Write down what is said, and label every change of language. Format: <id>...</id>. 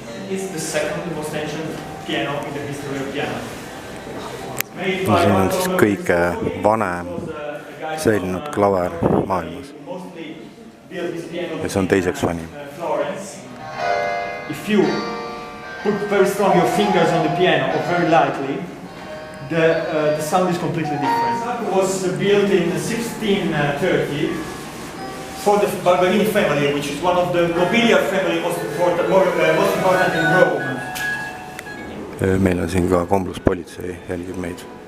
<en>It's the second most ancient piano in the history of piano.</en> <et>See on siis kõige vanem säilinud klaver maailmas. Ja see on teiseks vanim.</et> <en>If you put very strong your fingers on the piano or very lightly, the sound is completely different. It was built in 1630 for the Barberini family, which is one of the nobiliar family most important in Rome.</en> <et>Meil on siin ka kombluspolitsei jälgib meid.</et>